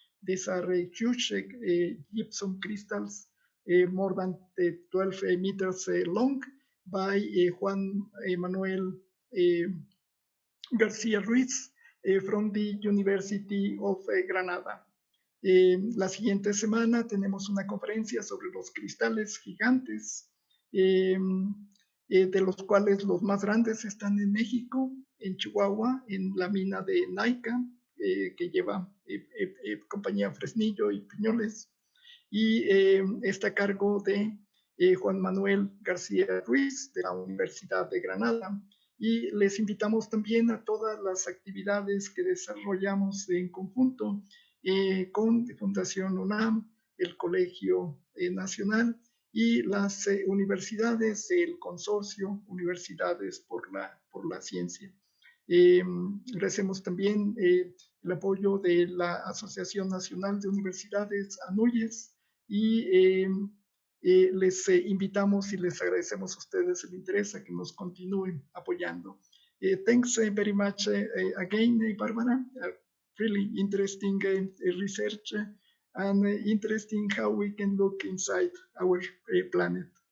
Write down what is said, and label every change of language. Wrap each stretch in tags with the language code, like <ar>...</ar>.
<en>These are huge gypsum crystals, more than 12 meters long, by Juan Manuel García Ruiz from the University of Granada.</en> <es>La siguiente semana tenemos una conferencia sobre los cristales gigantes, de los cuales los más grandes están en México, en Chihuahua, en la mina de Naica, que lleva compañía Fresnillo y Piñoles, y está a cargo de Juan Manuel García Ruiz de la Universidad de Granada. Y les invitamos también a todas las actividades que desarrollamos en conjunto con Fundación UNAM, el Colegio Nacional y las universidades, el consorcio Universidades por la Ciencia. Agradecemos también el apoyo de la Asociación Nacional de Universidades, ANUYES, y les invitamos y les agradecemos a ustedes el interés a que nos continúen apoyando.</es> <en>Thanks very much again, Barbara. Really interesting research and interesting how we can look inside our planet.</en>